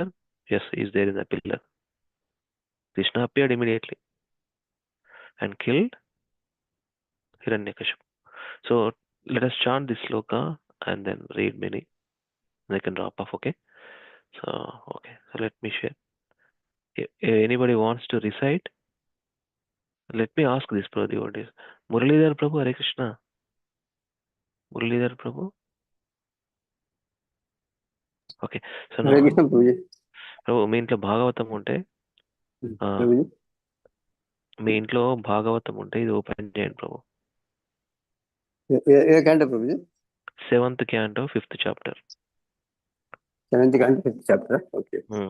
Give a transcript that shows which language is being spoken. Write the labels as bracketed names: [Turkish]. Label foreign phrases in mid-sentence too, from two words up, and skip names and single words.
[English] Yes, is there in the pillar. Krishna appeared immediately and killed Hiranyakashipu. So let us chant this sloka and then read many. I can drop off, okay? So let me share. If anybody wants to recite, let me ask this for the devotees. Muralidhar Prabhu, Hare Krishna. Muralidhar Prabhu. Okay. So Hare now, Krishna Prabhuji. [Telugu] Prabhu, మీ ఇంట్లో భాగవతం ఉంటే Prabhuji. మీ ఇంట్లో భాగవతం ఉంటే ఇది ఓపెన్ చేయండి ప్రభు. ఏ canto Prabhuji? [English] 7th canto 5th chapter. 7th canto 5th chapter. Okay.